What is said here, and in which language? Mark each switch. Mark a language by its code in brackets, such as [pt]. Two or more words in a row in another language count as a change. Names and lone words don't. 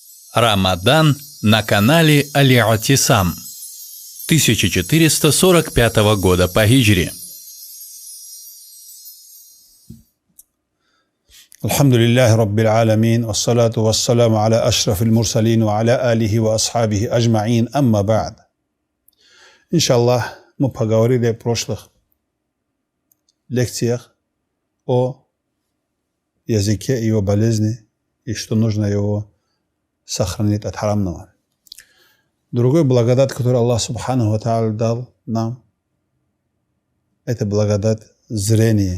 [ru] Рамадан на канале Аль-Атисам 1445 года по хиджре. [ar] الحمد لله رب العالمين والصلاة والسلام على أشرف المرسلين وعلى آله وأصحابه أجمعين أما بعد. [ru] Иншаллах, мы поговорили в прошлых лекциях о языке и его болезни, и что нужно его сохранить от харамного. Другой благодать, которую Аллах [ar] سبحانه وتعالى [ru] дал нам, это благодать зрения.